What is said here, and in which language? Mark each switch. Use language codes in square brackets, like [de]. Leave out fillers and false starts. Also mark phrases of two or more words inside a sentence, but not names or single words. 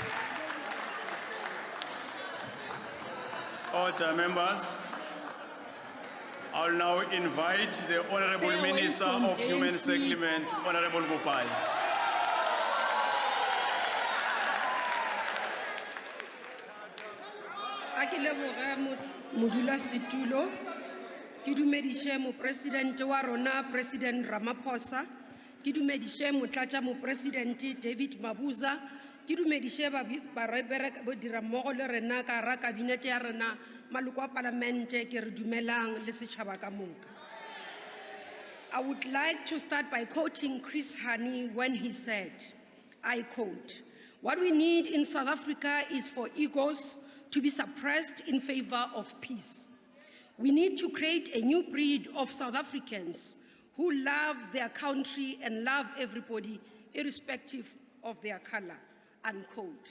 [en] Order, members. I'll now invite the Honorable Stay away Minister from of Human ANC. Settlement, Honorable Gopal. [nso] A ke leboge modulasetulo, ke dumediše mopresidente wa rona President Ramaphosa, ke dumediše motlatša mopresidente David Mabuza, ke dumediše badirammogo le rena ka hara kabinete ya rena maloko a palamente ke re dumelang le setšhaba ka moka. [en] I would like to start by quoting Chris Hani when he said, I quote, "What we need in South Africa is for egos to be suppressed in favor of peace. We need to create a new breed of South Africans who love their country and love everybody, irrespective of their color," unquote.